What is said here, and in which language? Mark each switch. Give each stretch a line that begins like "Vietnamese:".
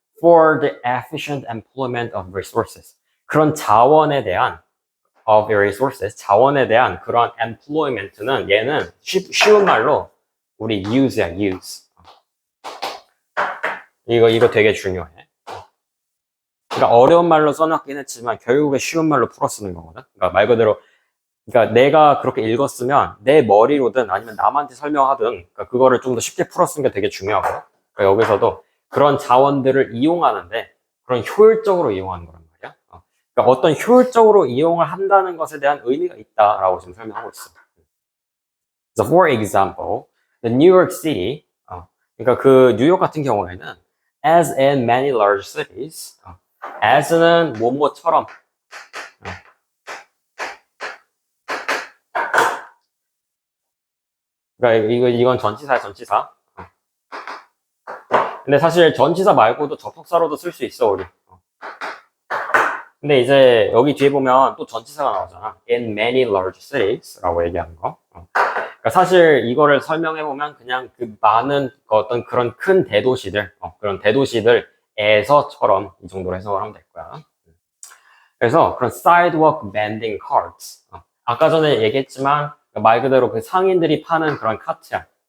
English: For the efficient employment of resources.
Korean: 그런 자원에 대한
English: of resources,
Korean: 자원에 대한 그런 employment는 얘는 쉬운 말로 우리 use야, use. 이거 되게 중요해. 그러니까 어려운 말로 써놨긴 했지만 결국에 쉬운 말로 풀어 쓰는 거거든. 그러니까 말 그대로 그러니까 내가 그렇게 읽었으면 내 머리로든 아니면 남한테 설명하든 그러니까 그거를 좀 더 쉽게 풀어 쓰는 게 되게 중요하고 그러니까 여기서도 그런 자원들을 이용하는데 그런 효율적으로 이용하는 거란 말이야. 그러니까 어떤 효율적으로 이용을 한다는 것에 대한 의미가 있다라고 지금 설명하고 있어.
English: So for example, the New York City,
Korean: 그러니까 그 뉴욕 같은 경우에는
English: as in many large cities,
Korean: as는 뭐뭐처럼 그러니까 이건 전치사야, 전치사. 근데 사실 전치사 말고도 접속사로도 쓸 수 있어, 우리. 근데 이제 여기 뒤에 보면 또 전치사가 나오잖아.
English: In many large cities라고
Korean: 얘기하는 거. 그러니까 사실 이거를 설명해보면 그냥 그 많은 어떤 그런 큰 대도시들, 그런 대도시들에서처럼 이 정도로 해석을 하면 될 거야. 그래서 그런
English: sidewalk mending carts,
Korean: 아까 전에 얘기했지만 말 그대로 그 상인들이 파는 그런 카트야.